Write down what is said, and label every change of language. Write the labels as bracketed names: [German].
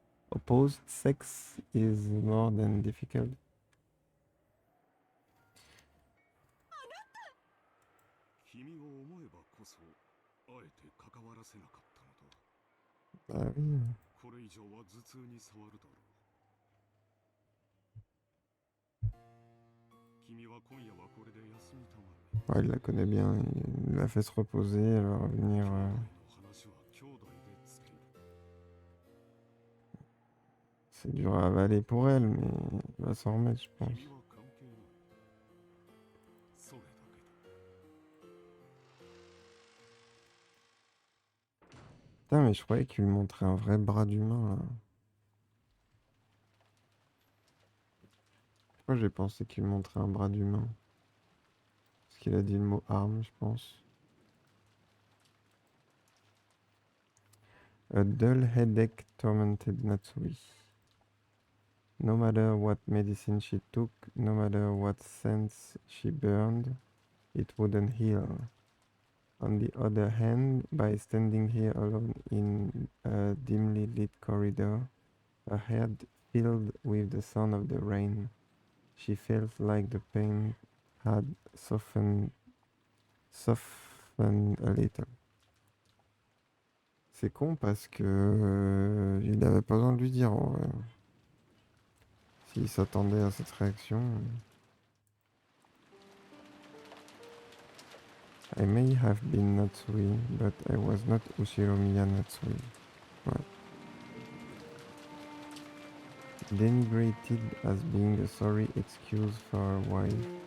[English] Opposed sex is more than difficult. [Japanese] 君を思えばこそあえて関わらせなかったのだ。 [French] Ah oui. [Japanese] これ以上は頭痛に触るだろう。君は今夜はこれで休みたまえ。 [French] Ouais, il la connaît bien. Il l'a fait se reposer. Elle va revenir. [Japanese] 兄弟の話は兄弟でつける。 [French] C'est dur à avaler pour elle, mais il va s'en remettre, je pense. [Japanese] 君は関係ない。それだけだ。 [French] Putain, mais je croyais qu'il lui montrait un vrai bras d'humain, là. Pourquoi j'ai pensé qu'il lui montrait un bras d'humain? Parce qu'il a dit le mot arme, je pense. [English] A dull headache tormented Natsui. No matter what medicine she took, no matter what scents she burned, it wouldn't heal. on the other hand, by standing here alone in a dimly lit corridor, her head filled with the sound of the rain, she felt like the pain had softened a little. [French] C'est con parce que il n'avait pas besoin de lui dire en vrai. S'il s'attendait à cette réaction. [English] I may have been Natsui, but I was not Ushiromiya Natsui. Ouais. Denigrated as being a sorry excuse for a wife.